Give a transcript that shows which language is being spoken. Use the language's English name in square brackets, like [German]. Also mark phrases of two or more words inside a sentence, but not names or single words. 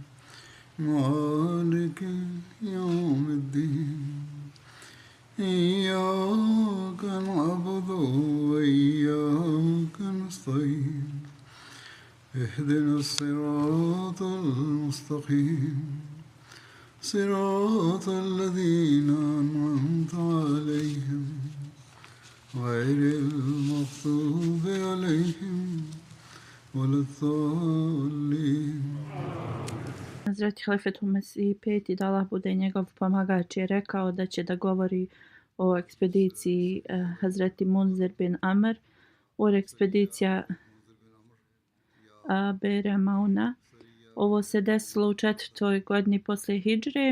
[Arabic] مالك يوم الدين إياك نعبد وإياك نستعين اهدنا الصراط المستقيم صراط الذين أنعمت عليهم غير المغضوب عليهم ولا الضالين. [Bosnian] Hazreti Halifetul Mesih peti, da Allah bude njegov pomagač, je rekao da će da govori o ekspediciji Hazreti Munzir bin Amr, o ekspedicija Bere Mauna. Ovo se desilo u 4. godini posle hidžre.